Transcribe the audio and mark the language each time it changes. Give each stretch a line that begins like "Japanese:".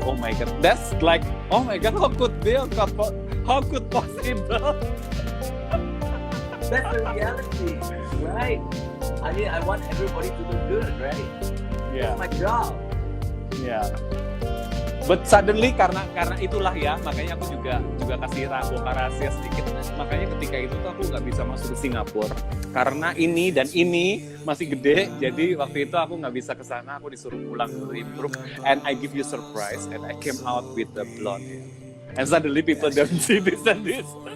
English: Oh my god, that's like, oh my god, how could possible? That's the reality, right? I mean, I want everybody to look good, right? Yeah, That's my job. yeah. But suddenly
Indonesian: karena itulah ya, makanya aku juga kasih bongkar rahasia sedikit. Makanya ketika itu tuh aku nggak bisa masuk ke Singapura karena ini dan ini masih gede. Jadi waktu itu aku nggak bisa ke sana, aku disuruh pulang
English: to improve. And I give you surprise, and I came out with the blonde. And suddenly people don't see this and this.